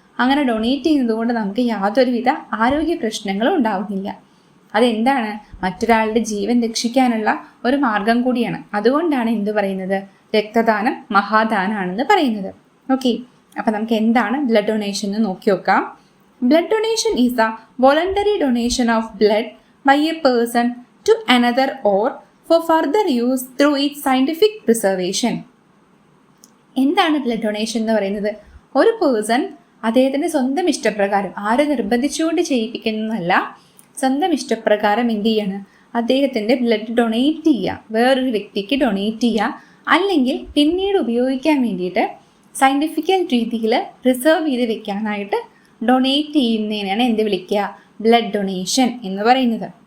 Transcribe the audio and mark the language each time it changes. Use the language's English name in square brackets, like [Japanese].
[Malayalam] അങ്ങനെ ഡൊണേറ്റ് ചെയ്യുന്നത് കൊണ്ട് നമുക്ക് യാതൊരുവിധ ആരോഗ്യ പ്രശ്നങ്ങളും ഉണ്ടാവുന്നില്ല. അതെന്താണ്, മറ്റൊരാളുടെ ജീവൻ രക്ഷിക്കാനുള്ള ഒരു മാർഗം കൂടിയാണ്. അതുകൊണ്ടാണ് എന്ത് പറയുന്നത്, രക്തദാനം മഹാദാനാണെന്ന് പറയുന്നത്. ഓക്കെ, അപ്പം നമുക്ക് എന്താണ് ബ്ലഡ് ഡൊണേഷൻ എന്ന് നോക്കി നോക്കാം. [English] Blood donation is a voluntary donation of blood by a person to another or for further use through its scientific preservation. [Malayalam] എന്താണ് ബ്ലഡ് ഡൊണേഷൻ എന്ന് പറയുന്നത്? ഒരു പേഴ്സൺ അദ്ദേഹത്തിൻ്റെ സ്വന്തം ഇഷ്ടപ്രകാരം, ആരെ നിർബന്ധിച്ചുകൊണ്ട് ചെയ്യിപ്പിക്കുന്നതല്ല, സ്വന്തം ഇഷ്ടപ്രകാരം എന്ത് ചെയ്യാണ്, അദ്ദേഹത്തിൻ്റെ ബ്ലഡ് ഡൊണേറ്റ് ചെയ്യുക, വേറൊരു വ്യക്തിക്ക് ഡൊണേറ്റ് ചെയ്യുക, അല്ലെങ്കിൽ പിന്നീട് ഉപയോഗിക്കാൻ വേണ്ടിയിട്ട് സയൻറ്റിഫിക്കൽ രീതിയിൽ പ്രിസർവ് ചെയ്ത് വെക്കാനായിട്ട് ഡൊണേറ്റ് ചെയ്യുന്നതിനാണ് എന്ത് വിളിക്കുക, ബ്ലഡ് ഡൊണേഷൻ എന്ന് പറയുന്നത്.